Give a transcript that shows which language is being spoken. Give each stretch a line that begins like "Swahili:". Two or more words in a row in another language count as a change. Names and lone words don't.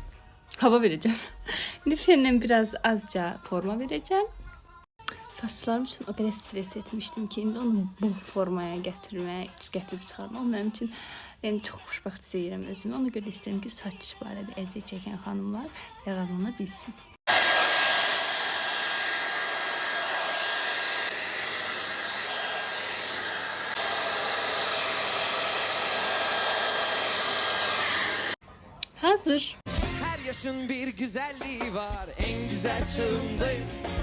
Azerbaijani: İndi fenlə biraz azca forma verəcəm. Saçlarım üçün o qədər stres etmişdim ki, indi onu bu formaya gətirib çıxarmaq mənim üçün çox xoşbəxt istəyirəm özümü. Ona görə istəyirəm ki, saç barədə əziyyət çəkən xanımlar yararlana bilsin. Hazır.
Turkish: Her yaşın bir güzelliği var, en güzel çağımdayım.